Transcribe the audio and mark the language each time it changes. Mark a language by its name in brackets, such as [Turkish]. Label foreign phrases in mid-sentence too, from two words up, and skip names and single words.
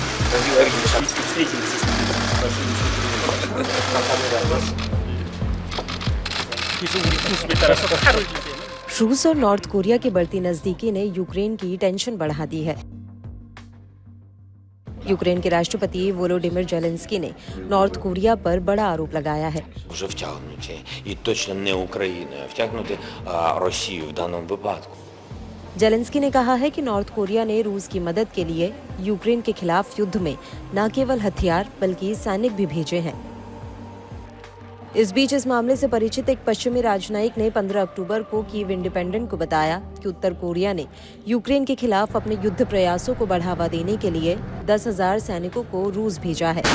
[Hindi] रूस और नॉर्थ कोरिया की बढ़ती नजदीकी ने यूक्रेन की टेंशन बढ़ा दी है। यूक्रेन के राष्ट्रपति वोलोडिमिर जेलेंस्की ने नॉर्थ कोरिया पर बड़ा आरोप लगाया है। [Ukrainian] Вже втягнуті, і точно не Україна, втягнути Росію в даному випадку. [Hindi] जेलेंस्की ने कहा है कि नॉर्थ कोरिया ने रूस की मदद के लिए यूक्रेन के खिलाफ युद्ध में न केवल हथियार बल्कि सैनिक भी भेजे हैं। इस बीच इस मामले से परिचित एक पश्चिमी राजनयिक ने 15 अक्टूबर को कीव इंडिपेंडेंट को बताया कि उत्तर कोरिया ने यूक्रेन के खिलाफ अपने युद्ध प्रयासों को बढ़ावा देने के लिए 10,000 सैनिकों को रूस भेजा है।